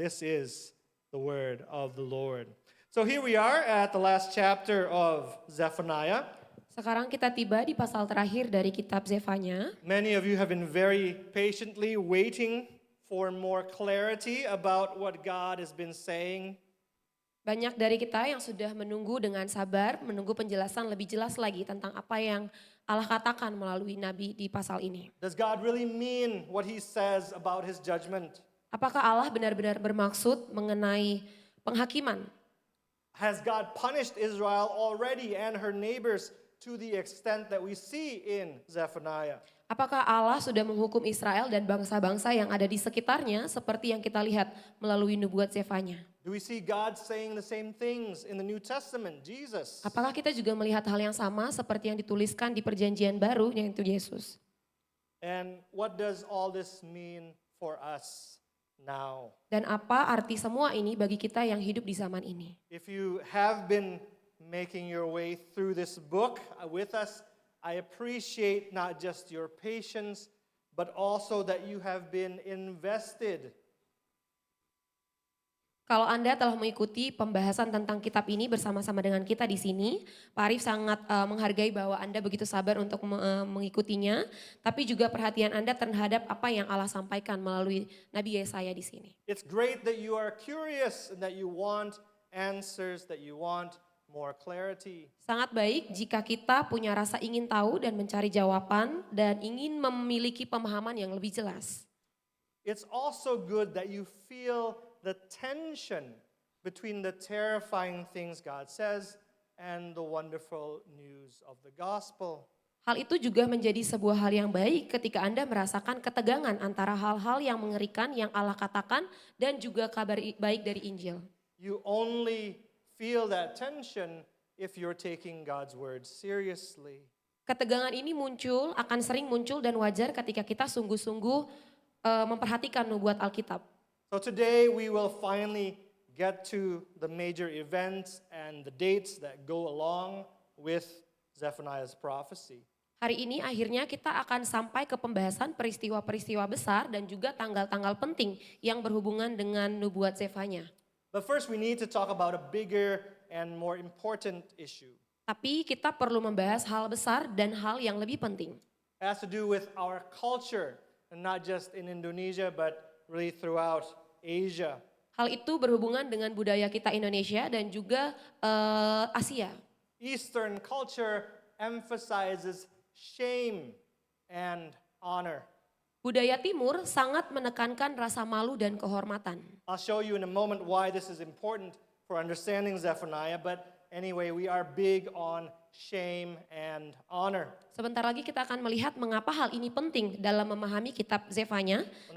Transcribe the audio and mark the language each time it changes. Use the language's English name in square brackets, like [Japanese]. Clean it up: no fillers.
[English] This is the word of the Lord. So here we are at the last chapter of Zephaniah. [Indonesian] Sekarang kita tiba di pasal terakhir dari kitab Zephaniah. [English] Many of you have been very patiently waiting for more clarity about what God has been saying. [Indonesian] Banyak dari kita yang sudah menunggu dengan sabar, menunggu penjelasan lebih jelas lagi tentang apa yang Allah katakan melalui Nabi di pasal ini. [English] Does God really mean what he says about his judgment? [Indonesian] Apakah Allah benar-benar bermaksud mengenai penghakiman? [English] Has God punished Israel already and her neighbors to the extent that we see in Zephaniah? [Indonesian] Apakah Allah sudah menghukum Israel dan bangsa-bangsa yang ada di sekitarnya seperti yang kita lihat melalui nubuat Zephaniah? [English] Do we see God saying the same things in the New Testament, Jesus? [Indonesian] Apakah kita juga melihat hal yang sama seperti yang dituliskan di perjanjian baru yaitu Yesus? [English] And what does all this mean for us now? [Indonesian] Dan apa arti semua ini bagi kita yang hidup di zaman ini? [English] If you have been making your way through this book with us, I appreciate not just your patience, but also that you have been invested. [Indonesian] Kalau Anda telah mengikuti pembahasan tentang kitab ini bersama-sama dengan kita di sini, Pak Arif sangat menghargai bahwa Anda begitu sabar untuk mengikutinya, tapi juga perhatian Anda terhadap apa yang Allah sampaikan melalui Nabi Yesaya di sini. [English] It's great that you are curious and that you want answers, that you want more clarity. [Indonesian] Sangat baik jika kita punya rasa ingin tahu dan mencari jawaban dan ingin memiliki pemahaman yang lebih jelas. [English] It's also good that you feel the tension between the terrifying things God says and the wonderful news of the gospel. [Indonesian] Hal itu juga menjadi sebuah hal yang baik ketika Anda merasakan ketegangan antara hal-hal yang mengerikan yang Allah katakan dan juga kabar baik dari Injil. [English] you only feel that tension if you're taking God's word seriously. [Indonesian] Ketegangan ini akan sering muncul dan wajar ketika kita sungguh-sungguh memperhatikan nubuat Alkitab. [English] So today we will finally get to the major events and the dates that go along with Zephaniah's prophecy. [Indonesian] Hari ini akhirnya kita akan sampai ke pembahasan peristiwa-peristiwa besar dan juga tanggal-tanggal penting yang berhubungan dengan nubuat Zefanya. [English] But first we need to talk about a bigger and more important issue. [Indonesian] Tapi kita perlu membahas hal besar dan hal yang lebih penting. [English] It has to do with our culture, and not just in Indonesia but really throughout Asia. [Indonesian] Hal itu berhubungan dengan budaya kita Indonesia dan juga Asia. [English] Eastern culture emphasizes shame and honor. [Indonesian] Budaya Timur sangat menekankan rasa malu dan kehormatan. [English] I'll show you in a moment why this is important for understanding Zephaniah, but anyway, we are big on shame and honor. [Indonesian] Sebentar lagi kita akan melihat mengapa hal ini penting dalam memahami kitab Zefanya.